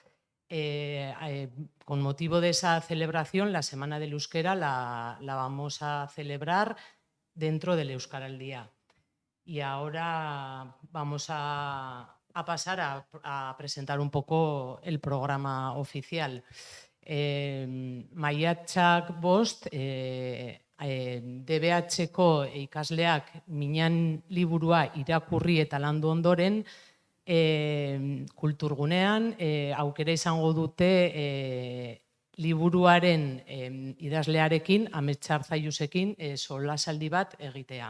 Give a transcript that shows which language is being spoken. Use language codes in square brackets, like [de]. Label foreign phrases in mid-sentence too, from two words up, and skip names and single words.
[es] Con motivo de esa celebración, la Semana del Euskera la vamos a celebrar dentro del Euskaraldia. Y ahora vamos a pasar a presentar un poco el programa oficial. [eu] Maiatzak 5, DBH-ko ikasleak Miñan liburua irakurri eta landu ondoren, kulturgunean aukera izango dute liburuaren idazlearekin, Amets Arzayusekin, solasaldi bat egitea.